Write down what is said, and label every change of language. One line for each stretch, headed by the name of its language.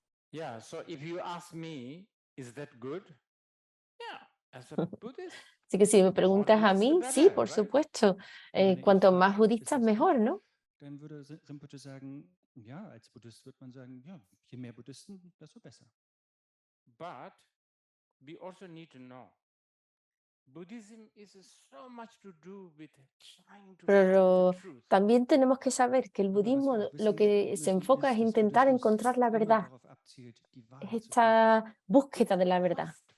English: Yeah, so if you ask me, is that good? Yeah, as a Buddhist.
Spanish: Así que si me preguntas a mí, sí, por supuesto. Cuanto más budistas, mejor, ¿no?
German: Dann würde Rinpoche sagen, ja, als Buddhist wird man sagen, ja, je mehr Buddhisten, desto besser.
English: But we also need to know, Buddhism is so much to do with trying to
Spanish: Pero
English: find the truth.
Spanish: también tenemos que saber que el budismo lo que se enfoca es intentar encontrar la verdad. Es esta búsqueda de la verdad.